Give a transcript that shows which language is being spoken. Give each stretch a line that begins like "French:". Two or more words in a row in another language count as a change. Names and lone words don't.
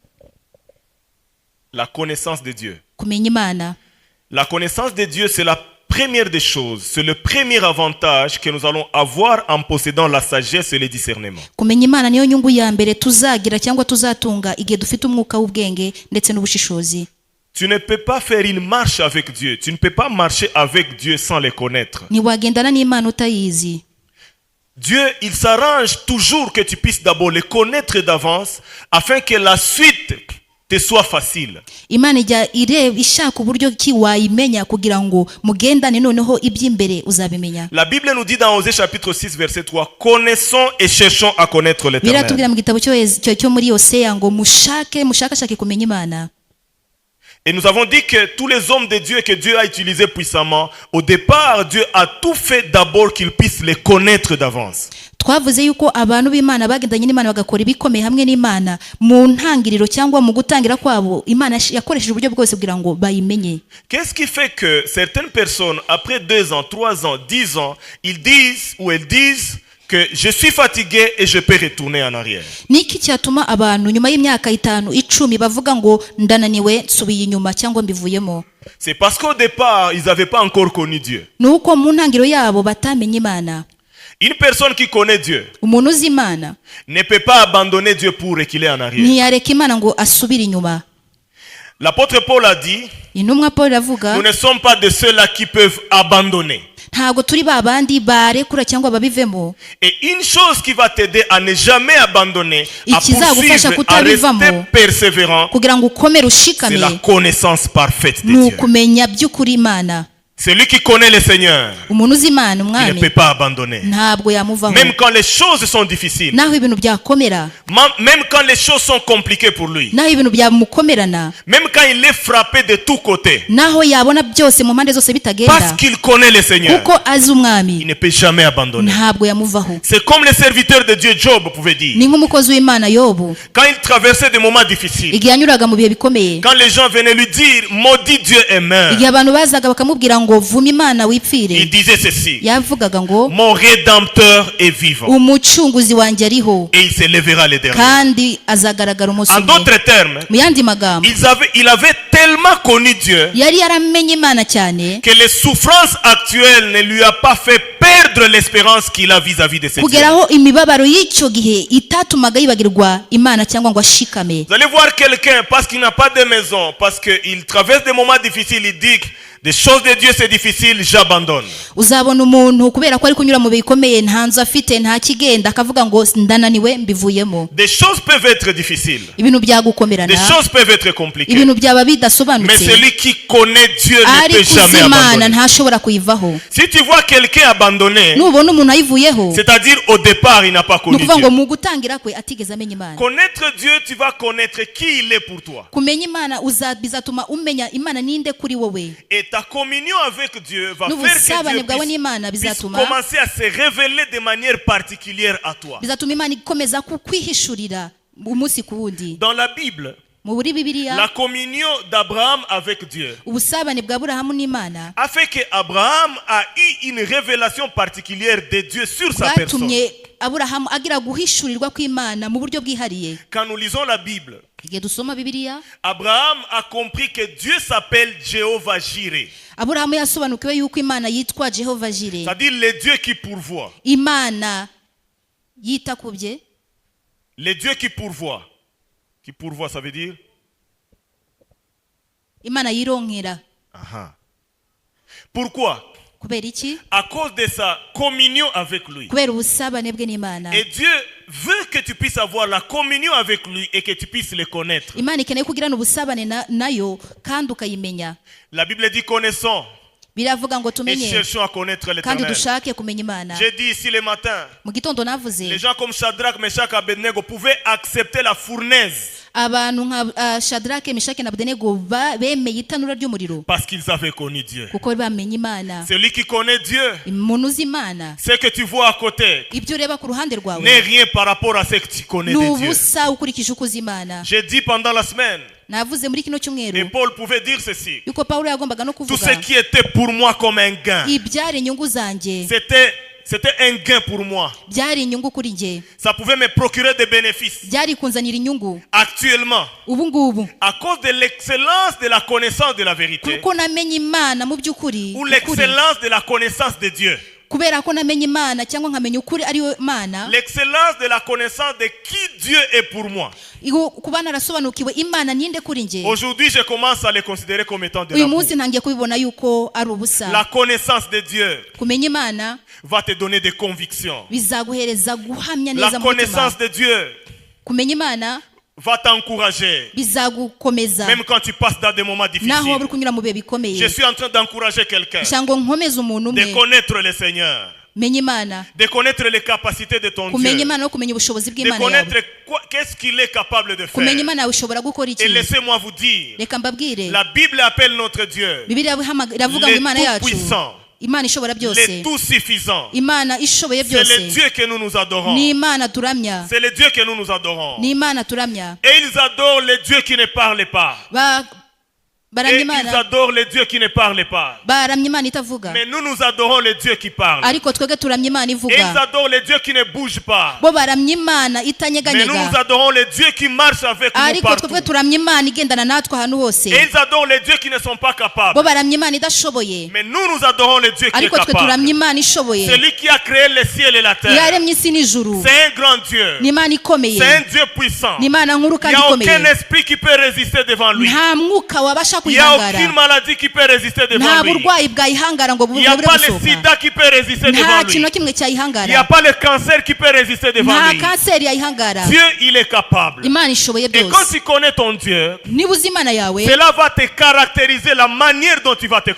French: La connaissance de Dieu.
Kinyarwanda: kumenya Imana.
French: La connaissance de Dieu, c'est la première des choses. C'est le premier avantage que nous allons avoir en possédant la sagesse et le discernement.
Kinyarwanda: Kumenya Imana niyo nyungu ya mbere tuzagira cyangwa tuzatunga igihe dufite umwuka w'ubwenge ndetse n'ubushishozi.
French: Tu ne peux pas faire une marche avec Dieu. Tu ne peux pas marcher avec Dieu sans le connaître.
Kinyarwanda: Ntiwagendana n'Imana utayizi.
French: Dieu, il s'arrange toujours que tu puisses d'abord le connaître d'avance afin que la suite te soit facile.
Kinyarwanda: Imana ijya ireba ishaka uburyo ki wayimenya kugira ngo mugendane noneho iby'imbere uzabimenya.
French: La Bible nous dit dans Osée chapitre 6 verset 3, connaissons et cherchons à connaître l'Éternel.
Kinyarwanda: Biratubwira mu gitabo cyo muri Hoseya ngo mushakashake kumenya Imana.
French: Et nous avons dit que tous les hommes de Dieu que Dieu a utilisés puissamment, au départ, Dieu a tout fait d'abord qu'ils puissent les connaître d'avance.
Kinyarwanda: Twavuze yuko abantu b'Imana bagendanye n'Imana bagakora ibikomeye hamwe n'Imana mu ntangiriro cyangwa mu gutangira kwabo Imana yakoresheje uburyo bwose kugira ngo bayimenye.
French: Qu'est-ce qui fait que certaines personnes, après 2 ans, 3 ans, 10 ans, ils disent ou elles disent que je suis fatigué et je peux retourner en arrière?
Kinyarwanda: Niki cyatuma abantu nyuma y'imyaka 5, 10 bavuga ngo ndananiwe nsubiye inyuma cyangwa mbivuyemo?
French: C'est parce qu'au départ, ils n'avaient pas encore connu Dieu.
Kinyarwanda: Nuko mu ntangiriro yabo batamenye Imana.
French: Une personne qui connaît Dieu
Kinyarwanda: Umuntu uzi Imana
French: ne peut pas abandonner Dieu pour reculer en arrière.
Kinyarwanda: ntiyareka Imana ngo asubire inyuma.
French: L'apôtre Paul a dit,
Kinyarwanda: Intumwa Paul avuga
French: nous ne sommes pas de ceux-là qui peuvent abandonner.
Kinyarwanda: ntago turi babandi barekura cyangwa babivemo.
French: Et une chose qui va t'aider à ne jamais abandonner, à
Kinyarwanda: Ikizagufasha
French: poursuivre, à
Kinyarwanda: kutabivamo,
French: rester persévérant,
Kinyarwanda: kugira ngo ukomere
French: c'est
Kinyarwanda: ushikame
French: la connaissance parfaite de
Kinyarwanda: ni
French: Dieu.
Kinyarwanda: ukumenya by'ukuri Imana.
French: Celui qui connaît le Seigneur,
Kinyarwanda: Umuntu uzi Imana
French: il ne
Kinyarwanda: umwami
French: peut pas abandonner.
Kinyarwanda: ntabwo yamuvaho.
French: Même quand les choses sont difficiles,
Kinyarwanda: Naho ibintu byakomera,
French: même quand les choses sont compliquées pour lui,
Kinyarwanda: naho ibintu byamukomerana,
French: même quand il est frappé de tous côtés,
Kinyarwanda: naho yabona byose mu mpande zose bitagenda,
French: parce qu'il connaît le Seigneur,
Kinyarwanda: kuko azi
French: il
Kinyarwanda: umwami
French: ne peut jamais abandonner.
Kinyarwanda: ntabwo yamuvaho.
French: C'est comme le serviteur de Dieu Job pouvait dire,
Kinyarwanda: Ni nk'umukozi w'Imana Yobu
French: quand il traversait des moments difficiles,
Kinyarwanda: igihe yanyuraga mu bihe bikomeye,
French: quand les gens venaient lui dire, maudit Dieu et meurt,
Kinyarwanda: igihe abantu bazaga bakamubwira ngo vuma Imana
French: il
Kinyarwanda: wipfire,
French: disait ceci,
Kinyarwanda: yavugaga ngo
French: mon rédempteur est vivant
Kinyarwanda: umucunguzi wanjye ariho
French: et il se lèvera le dernier.
Kinyarwanda: kandi azagaragara umunsi
French: En
Kinyarwanda: umwe.
French: d'autres termes,
Kinyarwanda: Mu yandi magambo,
French: il avait tellement connu Dieu
Kinyarwanda: yari yaramenye Imana cyane
French: que les souffrances actuelles ne lui a pas fait perdre l'espérance qu'il a vis-à-vis de ses dieux.
Kinyarwanda: kugeraho imibabaro y'icyo gihe itatumaga yibagirwa Imana cyangwa ngo ashikame.
French: Vous allez voir quelqu'un, parce qu'il n'a pas de maison, parce qu'il traverse des moments difficiles, il dit, Des choses de Dieu c'est difficile, j'abandonne.
Kinyarwanda: uzabona umuntu kubera ko ari kunyura mu bikomeye nta nzu afite nta kigenda akavuga ngo ndananiwe mbivuyemo.
French: Des choses peuvent être difficiles.
Kinyarwanda: Ibintu
French: Des
Kinyarwanda: byagukomerana,
French: choses peuvent être compliquées.
Kinyarwanda: ibintu byaba
French: Mais
Kinyarwanda: bidasobanutse,
French: celui qui connaît Dieu ne peut
Kinyarwanda: ariko
French: jamais
Kinyarwanda: Imana
French: abandonner.
Kinyarwanda: ntashobora kuyivaho.
French: Si tu vois quelqu'un abandonné,
Kinyarwanda: Nubona umuntu ayivuyeho,
French: c'est-à-dire au départ il n'a pas
Kinyarwanda: ni
French: connu
Kinyarwanda: ukuvuga
French: Dieu.
Kinyarwanda: ngo mu gutangira kwe atigeze amenya Imana.
French: Connaître Dieu, tu vas connaître qui il est pour toi.
Kinyarwanda: Kumenya Imana bizatuma umenya Imana ninde kuri wowe.
French: Et ta communion avec Dieu va faire
Kinyarwanda: N'ubusabane
French: que
Kinyarwanda: bwawe
French: Dieu
Kinyarwanda: n'Imana
French: puisse
Kinyarwanda: bizatuma
French: commencer à se révéler de manière particulière à toi.
Kinyarwanda: bizatuma Imana ikomeza kukwihishurira umunsi ku wundi.
French: Dans la Bible,
Kinyarwanda: Mu buri Bibiliya,
French: la communion d'Abraham avec Dieu
Kinyarwanda: ubusabane bwa Aburahamu n'Imana
French: a fait que Abraham a eu une révélation particulière de Dieu sur sa personne.
Kinyarwanda: bwatumye Aburahamu agira guhishurirwa kw'Imana mu buryo bwihariye.
French: Quand nous lisons la Bible,
Kinyarwanda: Igihe dusoma Bibiliya,
French: Abraham a compris que Dieu s'appelle Jéhovah Jireh,
Kinyarwanda: Aburahamu yasobanukiwe yuko Imana yitwa Jehova Jire,
French: c'est-à-dire le Dieu qui pourvoit.
Kinyarwanda: Imana yita ku bye.
French: Le Dieu qui pourvoit. Qui pourvoit, ça veut dire?
Kinyarwanda: Imana yironkera.
French: Aha. Pourquoi?
Kinyarwanda: Kubera iki?
French: À cause de sa communion avec lui.
Kinyarwanda: Kubera ubusabane bwe n'Imana.
French: Et Dieu veut que tu puisses avoir la communion avec lui et que tu puisses le connaître.
Kinyarwanda: Imana ikeneye kugirana ubusabane nayo kandi ukayimenya.
French: La Bible dit connaissons
Kinyarwanda: Biravuga ngo
French: et
Kinyarwanda: tumenye
French: cherchons à connaître
Kinyarwanda: kandi
French: l'Éternel.
Kinyarwanda: dushake kumenya Imana.
French: J'ai dit ici le matin,
Kinyarwanda: Mu gitondo navuze
French: les gens comme Shadrach, Meshach, Abednego pouvaient accepter la fournaise
Kinyarwanda: abantu nka Shadrake, Meshaki na Abednego bemeye itanura ry'umuriro
French: parce qu'ils avaient connu Dieu.
Kinyarwanda: kuko bamenye Imana.
French: Celui qui connaît Dieu,
Kinyarwanda: Umuntu uzi Imana,
French: ce que tu vois à côté
Kinyarwanda: ibyo ureba ku ruhande rwawe
French: n'est rien par rapport à ce que tu connais de Dieu.
Kinyarwanda: n'ubusa ukurikije uko uzi Imana.
French: J'ai dit pendant la semaine,
Kinyarwanda: Navuze muri kino
French: et
Kinyarwanda: cyumweru
French: Paul pouvait dire ceci,
Kinyarwanda: yuko Pawulo yagombaga no
French: tout
Kinyarwanda: kuvuga
French: ce qui était pour moi comme un gain,
Kinyarwanda: ibyari inyungu zanjye,
French: c'était un gain pour moi.
Kinyarwanda: byari inyungu kuri njye,
French: Ça pouvait me procurer des bénéfices.
Kinyarwanda: byari kunzanira inyungu.
French: Actuellement,
Kinyarwanda: Ubu ngubu
French: à cause de l'excellence de la connaissance de la vérité,
Kinyarwanda: kuko namenye Imana mu by'ukuri,
French: ou l'excellence de la connaissance de Dieu,
Kinyarwanda: kubera ko namenye Imana cyangwa nkamenya ukuri ari we Imana,
French: l'excellence de la connaissance de qui Dieu est pour moi.
Kinyarwanda: kuba narasobanukiwe Imana ninde kuri njye,
French: Aujourd'hui, je commence à les considérer comme étant de
Kinyarwanda: uyu
French: l'amour.
Kinyarwanda: munsi ntangiye kubibona yuko ari ubusa.
French: La connaissance de Dieu
Kinyarwanda: Kumenya Imana
French: va te donner des convictions.
Kinyarwanda: bizaguhereza guhamya
French: La
Kinyarwanda: neza mu mutima.
French: connaissance de Dieu
Kinyarwanda: Kumenya Imana
French: va t'encourager,
Kinyarwanda: bizagukomeza
French: même quand tu passes dans des moments
Kinyarwanda: naho
French: difficiles.
Kinyarwanda: waba uri kunyura mu bihe bikomeye.
French: Je suis en train d'encourager quelqu'un,
Kinyarwanda: Kugira ngo nkomeze umuntu
French: de
Kinyarwanda: umwe,
French: connaître le Seigneur,
Kinyarwanda: menya Imana,
French: de connaître les capacités de ton
Kinyarwanda: kumenya
French: Dieu,
Kinyarwanda: Imana no kumenya ubushobozi
French: de
Kinyarwanda: bw'Imana
French: connaître
Kinyarwanda: yawe,
French: qu'est-ce qu'il est capable de
Kinyarwanda: kumenya
French: faire.
Kinyarwanda: Imana yawe ishobora gukora iki.
French: Et laissez-moi vous dire,
Kinyarwanda: Reka mbabwire,
French: la Bible appelle notre Dieu
Kinyarwanda: Bibiliya iravuga ngo
French: le
Kinyarwanda: Imana yacu,
French: tout-puissant,
Kinyarwanda: Imana ishobora byose,
French: le tout-suffisant.
Kinyarwanda: Imana ishoboye
French: C'est le
Kinyarwanda: byose,
French: Dieu que nous nous adorons.
Kinyarwanda: ni Imana turamya,
French: C'est le Dieu que nous nous adorons.
Kinyarwanda: ni Imana turamya.
French: Et ils adorent le Dieu qui ne parle pas.
Kinyarwanda: Baramya
French: Et ils
Kinyarwanda: Imana,
French: adorent le Dieu qui ne parle pas.
Kinyarwanda: baramya Imana itavuga,
French: Mais nous, nous adorons le Dieu qui parle.
Kinyarwanda: ariko twebwe turamya Imana
French: Et ils
Kinyarwanda: ivuga.
French: adorent le Dieu qui ne bouge pas.
Kinyarwanda: Bo baramya Imana
French: Mais nous,
Kinyarwanda: itanyeganyega,
French: nous adorons le Dieu qui marche avec nous
Kinyarwanda: ariko
French: partout.
Kinyarwanda: twebwe turamya Imana igendana natwe ahantu hose.
French: Et ils adorent les dieux qui ne sont pas capables.
Kinyarwanda: Bo baramya Imana idashoboye,
French: Mais nous, nous adorons le Dieu qui est
Kinyarwanda: ariko twe turamya
French: capable.
Kinyarwanda: Imana ishoboye,
French: Celui qui a créé le ciel et la terre.
Kinyarwanda: yaremye isi n'ijuru.
French: C'est un grand Dieu.
Kinyarwanda: Ni Imana ikomeye,
French: C'est un Dieu puissant.
Kinyarwanda: ni Imana nkuru
French: Il n'y
Kinyarwanda: kandi
French: a aucun
Kinyarwanda: ikomeye.
French: esprit qui peut résister devant lui.
Kinyarwanda: Nta mwuka wabasha
French: Il n'y a aucune
Kinyarwanda: kwihangara,
French: maladie qui peut résister devant
Kinyarwanda: nta
French: lui.
Kinyarwanda: burwayi bwayihangara ngo
French: Il n'y a
Kinyarwanda: bubure
French: pas le
Kinyarwanda: gusohoka,
French: sida qui peut résister devant
Kinyarwanda: nta
French: lui.
Kinyarwanda: kintu na kimwe
French: Il n'y a
Kinyarwanda: cyayihangara,
French: pas le cancer qui peut résister devant
Kinyarwanda: nta
French: lui.
Kinyarwanda: kanseri yayihangara.
French: Dieu, il est capable.
Kinyarwanda: Imana ishoboye
French: Et quand
Kinyarwanda: byose.
French: tu connais ton Dieu,
Kinyarwanda: Niba uzi Imana yawe,
French: cela va te caractériser la manière dont tu vas te